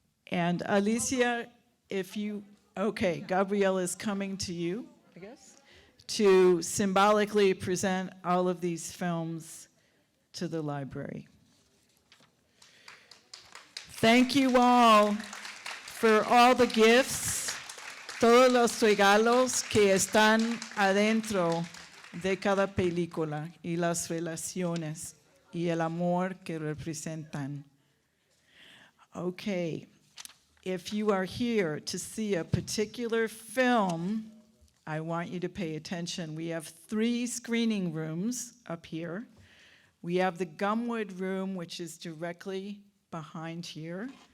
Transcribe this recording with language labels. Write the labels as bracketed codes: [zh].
[en] And Alicia, okay, Gabriela is coming to you, I guess, to symbolically present all of these films to the library. Thank you all for all the gifts, [es] todos los regalos que están adentro de cada película y las relaciones y el amor que representan. [en] Okay, if you are here to see a particular film, I want you to pay attention. We have 3 screening rooms up here. We have the Gumwood room, which is directly behind here.